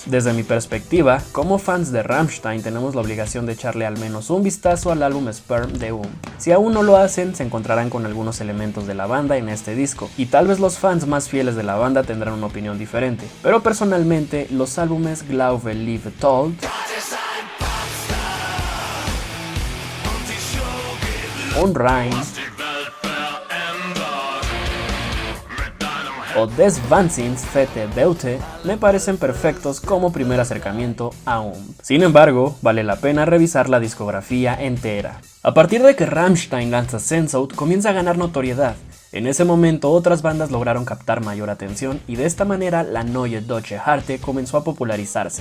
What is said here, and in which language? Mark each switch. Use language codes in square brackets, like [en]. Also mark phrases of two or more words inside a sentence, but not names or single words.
[es] Desde mi perspectiva, como fans de Rammstein tenemos la obligación de echarle al menos un vistazo al álbum Sperm de Si aún no lo hacen, se encontrarán con algunos elementos de la banda en este disco, y tal vez los fans más fieles de la banda tendrán una opinión diferente, pero personalmente los álbumes Glaube, Liebe, Tod, Unrein o Des Wahnsinns Fette Beute me parecen perfectos como primer acercamiento a Sin embargo, vale la pena revisar la discografía entera. A partir de que Rammstein lanza Sensout, comienza a ganar notoriedad. En ese momento otras bandas lograron captar mayor atención y de esta manera la [de] Neue Deutsche Härte [es] comenzó a popularizarse.